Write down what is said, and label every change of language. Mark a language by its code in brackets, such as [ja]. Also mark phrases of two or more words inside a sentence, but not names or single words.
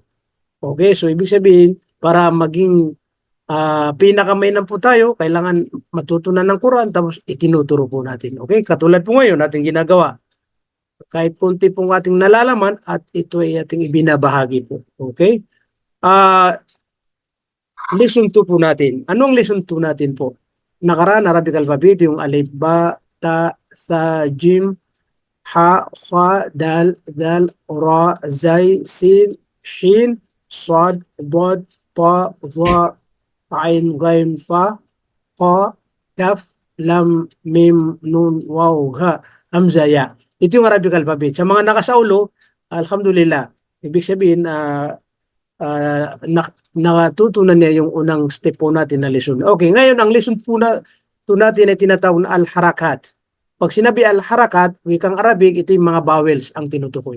[tl] Okay, so ibig sabihin, para maging pinakamainam po tayo, kailangan matutunan ng Quran tapos itinuturo po natin. Okay, katulad po ngayon ating ginagawa. Kahit konti pong ating nalalaman at ito ay ating ibinabahagi po. Okay? Lesson 2 po natin. Anong lesson 2 natin po? Nakaraan, [en] Arabic alphabet, [tl] yung [ar] ألف، باء، تاء، ثاء، جيم, حاء، خاء، دال، ذال، راء, زاي، سين، شين، صاد، ضاد، طاء، ظاء، عين، غين، فاء، قاف، كاف، لام، ميم، نون، واو، هاء، همزة، ياء. [tl] Ito yung [en] Arabic alphabet. [tl] Sa mga nakasaulo, alhamdulillah, ibig sabihin, natutunan niya yung unang step po natin na lesson. Okay, ngayon ang lesson po natin ay tinatawag na al-harakat. Pag sinabi al-harakat, wikang Arabic, ito yung mga vowels ang tinutukoy.